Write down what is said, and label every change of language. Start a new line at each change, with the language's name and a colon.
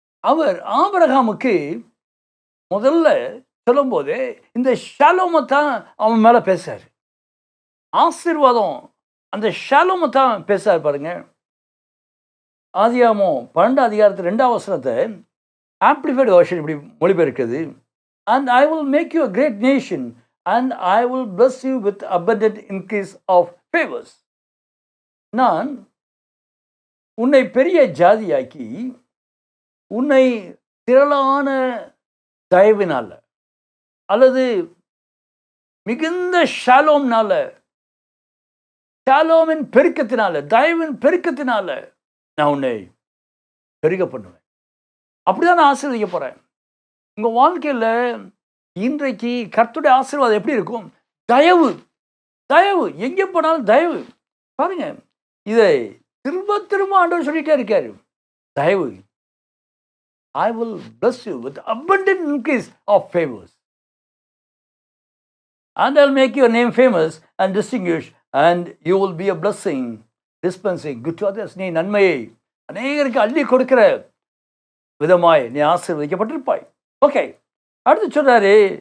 Tamil: அவர் ஆபிரகாமுக்கு முதல்ல சொல்லும் போது இந்த ஷாலோமை தான் அவன் மேல பேசாரு. ஆசீர்வாதம் அந்த ஷாலோமை தான் பேசாரு. பாருங்க, ஆதியாகமம் 12 அதிகாரத்தில் 2ஆம் வசனத்தை ஆம்ப்ளிஃபைடு வெர்ஷன் இப்படி மொழிபெயர்க்கிறது.
English: and I will make you a great nation and I will bless you with abundant increase of favors.
Tamil: நான் உன்னை பெரிய ஜாதியாக்கி உன்னை திரளான தயவினால அல்லது மிகுந்த ஷாலோம்னால, ஷாலோமின் பெருக்கத்தினால, தயவின் பெருக்கத்தினால நான் உன்னை பெருக பண்ணுவேன். அப்படிதான் நான் ஆசீர்வதிக்க போறேன். உங்க வாழ்க்கையில் இன்றைக்கு கர்த்தருடைய ஆசீர்வாதம் எப்படி இருக்கும்? தயவு, தயவு, எங்கே போனாலும் தயவு. பாருங்க, இதை திரும்ப திரும்ப ஆண்டவர் சொல்லிட்டே இருக்காரு. தயவு.
English: I will bless you with abundant increase of favors. And I'll make your name famous and distinguished and you will be a blessing, dispensing good to others.
Tamil: நீ நன்மையை அநேகருக்கு அள்ளி கொடுக்கிற விதமாய் நீ ஆசீர்வதிக்கப்பட்டிருப்பாய். ஓகே, அடுத்து சொல்றாரு.